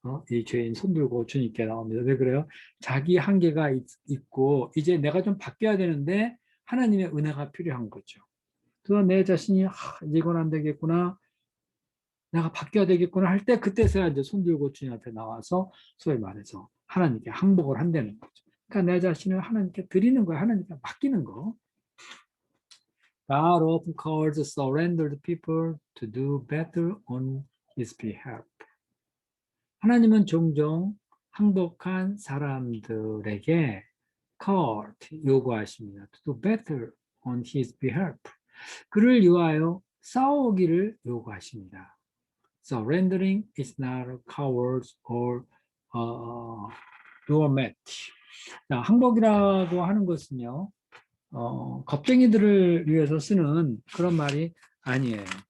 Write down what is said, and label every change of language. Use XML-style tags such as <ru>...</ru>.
<ko>이 죄인 손 들고 주님께 나옵니다. 왜 그래요? 자기 한계가 있고 이제 내가 좀 바뀌어야 되는데 하나님의 은혜가 필요한 거죠. 그래서 내 자신이 이건 안 되겠구나. 내가 바뀌어야 되겠구나 할 때 그때서야 이제 손 들고 주님 앞에 나와서 소위 말해서 하나님께 항복을 한다는 거죠. 그러니까 내 자신을 하나님께 드리는 거야. 하나님께 맡기는 거.</ko> <en>God often calls surrendered people to do better on His behalf.</en> <ko>하나님은 종종 항복한 사람들에게 called, 요구하십니다.</ko> <en>To do better on His behalf.</en> <ko>그를 위하여 싸우기를 요구하십니다.</ko> <en>Surrendering is not a coward or doormat.</en> <ko>항복이라고 하는 것은요, 겁쟁이들을 위해서 쓰는 그런 말이 아니에요.</ko>